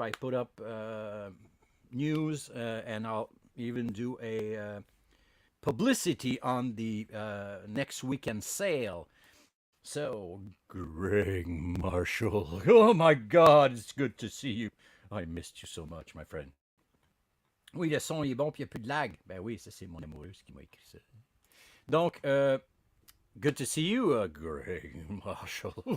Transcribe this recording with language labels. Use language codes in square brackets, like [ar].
[en] I put up news, and I'll even do a publicity on the next weekend sale. So, Greg Marshall. Oh my God, it's good to see you. I missed you so much, my friend. [fr] Oui, le son est bon, puis il n'y a plus de lag. Ben oui, ça, c'est mon amoureuse qui m'a écrit ça. [en] Donc, good to see you, Greg Marshall.